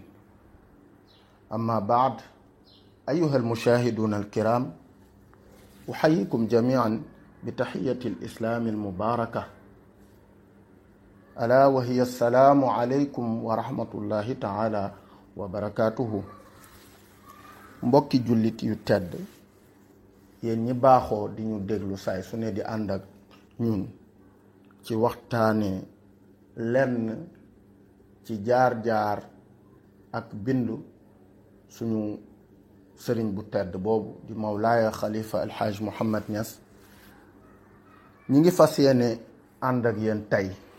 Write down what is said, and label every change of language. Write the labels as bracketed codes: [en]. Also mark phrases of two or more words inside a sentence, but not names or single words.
[ar] أما بعد، أيها المشاهدون الكرام، أحييكم جميعا بتحية الإسلام المباركة، ألا وهي السلام عليكم ورحمة الله تعالى وبركاته. [wo] mbokki jullit yu tedd, yéen ñi baaxoo di ñu déglu saay su ne di ànd ak ñun ci waxtaane lenn ci jaar-jaar ak bindu suñu sëriñ bu tedd boobu di Mawlaaya Xalifa Alxaaj Muhammad Ñas, ñi ngi fas yéene ànd ak yéen tey